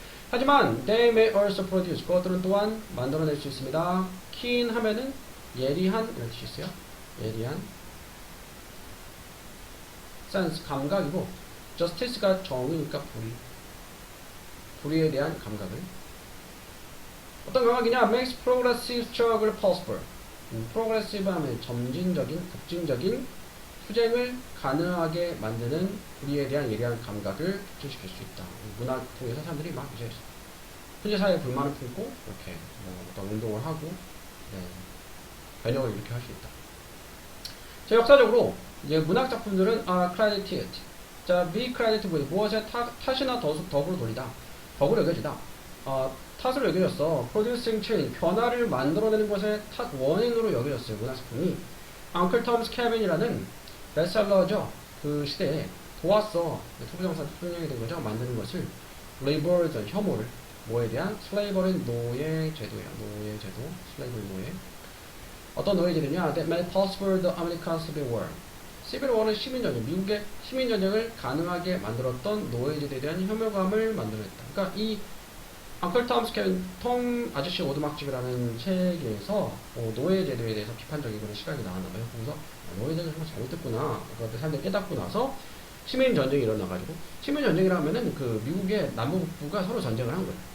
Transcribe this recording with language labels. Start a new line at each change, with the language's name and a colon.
Korean: 하지만
English: they may also produce
Korean: 그것들은 또한 만들어낼 수 있습니다. keen 하면은 예리한 이런 뜻이 있어요. 예리한 sense 감각이고 justice가 정의니까 불의에 대한 감각을. 어떤 감각이냐?
English: makes progressive struggle possible.
Korean: progressive 하면 급진적인 투쟁을 가능하게 만드는 불의에 대한 예리한 감각을 촉진시킬 수 있다. 문학 통해서 사람들이 막 이제 현재 사회에 불만을 품고 이렇게 어떤 운동을 하고 변혁을 이렇게 할 수 있다. 자, 역사적으로 이제 문학 작품들은
English: are credited.
Korean: 자,
English: be credited with
Korean: 무엇에 탓이나 덕으로 돌리다. 덕으로 여겨지다. 탓으로 여겨졌어.
English: producing change
Korean: 변화를 만들어내는 것에 원인으로 여겨졌어요. 문학 작품이. Uncle Tom's Cabin이라는 베스트셀러죠. 그 시대에 도왔어. 투부정사 투영이 된 거죠. 만드는 것을 labor 혐오를 뭐에 대한 slavery 노예 제도예요. 노예 제도, slavery 노예. 어떤 노예 제도냐?
English: That made possible the American Civil War.
Korean: Civil War는 시민전쟁, 미국의 시민전쟁을 가능하게 만들었던 노예 제도에 대한 혐오감을 만들어냈다. 그러니까 이 앙클 톰스 캐빈 톰 아저씨 오두막집이라는 책에서 노예 제도에 대해서 비판적인 그런 시각이 나왔나봐요. 그래서 노예 제도가 정말 잘못됐구나. 그것들 사람들이 깨닫고 나서 시민 전쟁이 일어나가지고 시민 전쟁이라면은 그 미국의 남부 북부가 서로 전쟁을 한 거예요.